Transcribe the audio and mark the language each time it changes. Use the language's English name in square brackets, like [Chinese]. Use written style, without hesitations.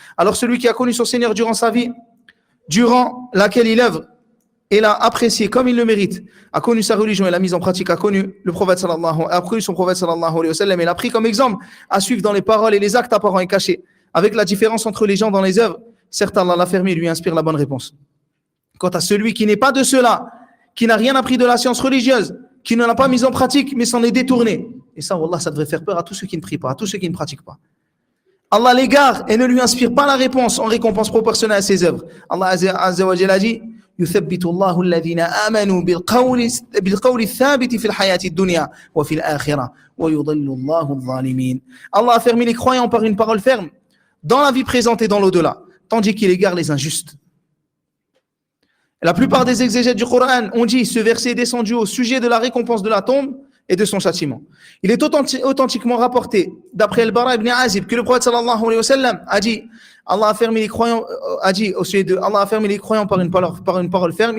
[French] Alors celui qui a connu son Seigneur durant sa vie, durant laquelle il œuvre, et l'a apprécié comme il le mérite, a connu sa religion et l'a mise en pratique, a connu son prophète sallallahu alayhi wa sallam et l'a pris comme exemple à suivre dans les paroles et les actes apparents et cachés, avec la différence entre les gens dans les œuvres, certes Allah l'a fermé et lui inspire la bonne réponse. Quant à celui qui n'est pas de cela, qui n'a rien appris de la science religieuse, qui ne l'a pas mise en pratique, mais s'en est détourné, et ça, wallah, ça devrait faire peur à tous ceux qui ne prient pas, à tous ceux qui ne pratiquent pas. Allah l'égare et ne lui inspire pas la réponse en récompense proportionnelle à ses œuvres. Allah Azza wa Jalla dit [Arabic] يثبت الله الذين آمنوا بالقول الثابت في الحياة الدنيا وفي الآخرة ويضل الله الظالمين. [French] Allah a fermé les croyants par une parole ferme dans la vie présente et dans l'au-delà, tandis qu'il égare les injustes. La plupart des exégètes du Coran ont dit ce verset est descendu au sujet de la récompense de la tombe et de son châtiment. Il est authentiquement rapporté d'après Al-Bara ibn Azib que le prophète sallallahu alayhi wa sallam a dit Allah a fermé les croyants par une parole ferme.